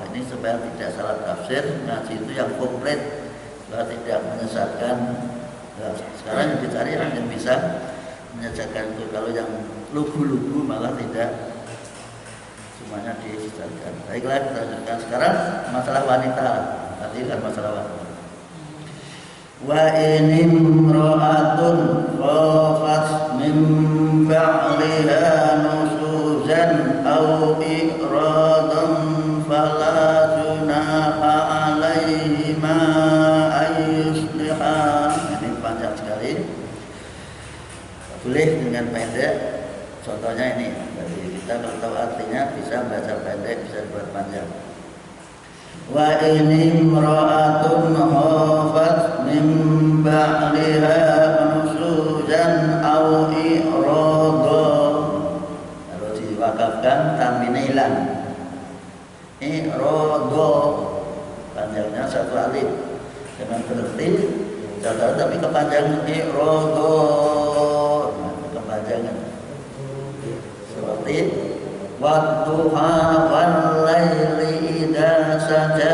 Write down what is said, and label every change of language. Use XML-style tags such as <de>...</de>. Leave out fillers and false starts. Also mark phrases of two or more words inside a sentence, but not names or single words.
<id>Ini supaya tidak salah tafsir, ngaji itu yang komplit, supaya tidak menyesatkan. Nah, sekarang yang dicari yang bisa menyesatkan itu. Kalau yang lugu-lugu malah tidak semuanya disesatkan. Baiklah, kita lanjutkan sekarang masalah wanita. Tadi kan masalah wanita.</id> <ar>وإن امرأة خافت من بعلها نشوزا أو إعراضا فلا جناح عليهما أن يصلحا.</ar> <id>Ini panjang sekali. Boleh dengan pendek. Contohnya ini. Jadi kita kalau tahu artinya bisa baca pendek, bisa dibuat panjang.</id> <ar>وإن امرأة خافت من بعلها نشوزا أو إعراضا.</ar> <id>Kalau diwakafkan tanwinnya hilang. Irada panjangnya satu alif dengan berarti catat tapi kepanjangan irada. Nah, kepanjangan seperti</id> <ar>والضحى والليل إذا سجى.</ar>